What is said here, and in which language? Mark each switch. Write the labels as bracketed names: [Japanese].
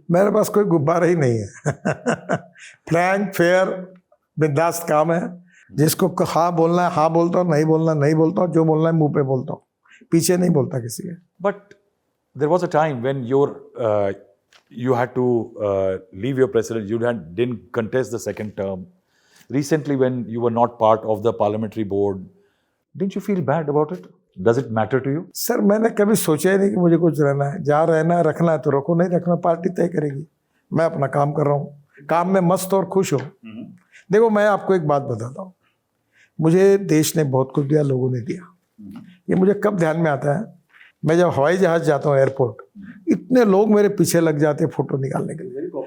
[Hindi] मेरे पास कोई गुब्बारा ही नहीं है. फ्रैंक फेयर बिंदास काम है. जिसको हाँ बोलना है हाँ बोलता हूँ, नहीं बोलना नहीं बोलता हूँ, जो बोलना है मुंह पे बोलता हूँ, पीछे नहीं बोलता किसी के. [English] But there was a time when you had to leave your president. You didn't contest the second term. Recently, when you were not part of the parliamentary board, didn't you feel bad about it? Does it matter to you? [Hindi] Sir मैंने कभी सोचा ही नहीं कि मुझे कुछ रहना है. जहाँ रहना है रखना है तो रखो, नहीं रखना पार्टी तय करेगी. मैं अपना काम कर रहा हूँ, काम में मस्त और खुश हो. देखो मैं आपको एक बात बताता हूँ. मुझे देश ने बहुत कुछ दिया, लोगों ने दिया. ये मुझे कब ध्यान में आता है, मैं जब हवाई जहाज जाता हूँ एयरपोर्ट, इतने लोग मेरे पीछे लग जाते हैं फोटो निकालने के लिए.